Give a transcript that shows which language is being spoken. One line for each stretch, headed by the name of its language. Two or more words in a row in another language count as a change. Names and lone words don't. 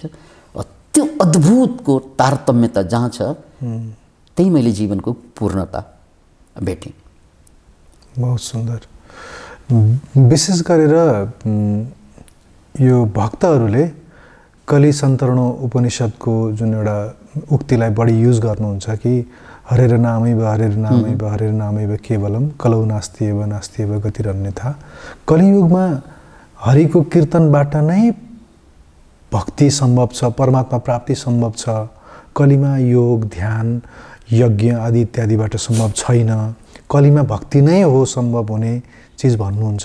Nepali: त्यो अद्भुतको तारतम्यता जहाँ छ त्यही मैले जीवनको पूर्णता भेटेँ। बहुत सुन्दर। विशेष गरेर यो भक्तहरूले कलि सन्तरणो उपनिषदको जुन एउटा उक्तिलाई बढी युज गर्नुहुन्छ कि
Sanskrit: हरेर नामैव हरेर नामैव हरेर नामैव केवलम कलौ नास्त्येव नास्त्येव गतिरन्यथा।
Nepali: कलियुगमा हरिको कीर्तनबाट नै भक्ति सम्भव छ, परमात्मा प्राप्ति सम्भव छ। कलिमा योग ध्यान यज्ञ आदि इत्यादिबाट सम्भव छैन। कलिमा भक्ति नै हो सम्भव हुने चिज भन्नुहुन्छ।